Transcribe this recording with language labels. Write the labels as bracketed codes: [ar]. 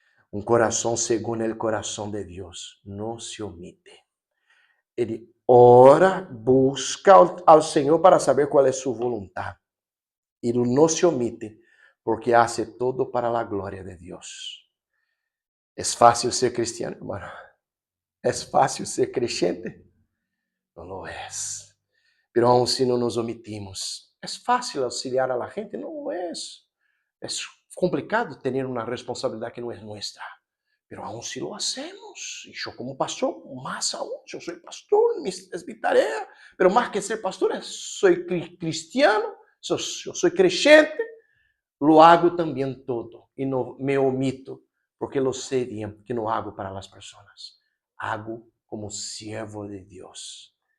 [es] Un corazón según el corazón de Dios no se omite. [pt] Ele ora, busca ao Senhor para saber qual é sua voluntade. Ele não se omite, porque hace todo para a glória de Deus. É fácil ser cristiano, hermano? É fácil ser crente? Não lo é. Pero aun si não nos omitimos, é fácil auxiliar a la gente? Não é. É complicado ter uma responsabilidade que não é nossa. [es] Pero aún si lo hacemos, y yo como pastor, más aún, yo soy pastor, es mi tarea, pero más que ser pastor, soy cristiano, yo soy creyente, lo hago también todo, y no me omito, porque lo sé bien, que no hago para las personas, hago como siervo de Dios.